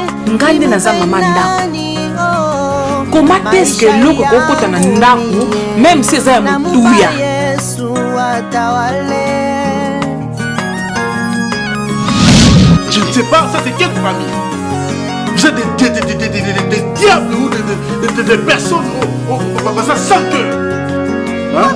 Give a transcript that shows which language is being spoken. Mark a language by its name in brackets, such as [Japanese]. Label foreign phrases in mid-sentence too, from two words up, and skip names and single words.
[Lingala] ngande naza mama ndako [French] comment est-ce que [Lingala] loko kokota na ndako [French] même si [Lingala] eza ya motuya [French] je ne sais pas ça c'est quelle famille vous êtes des diables ou des personnes ça sans cœur hein?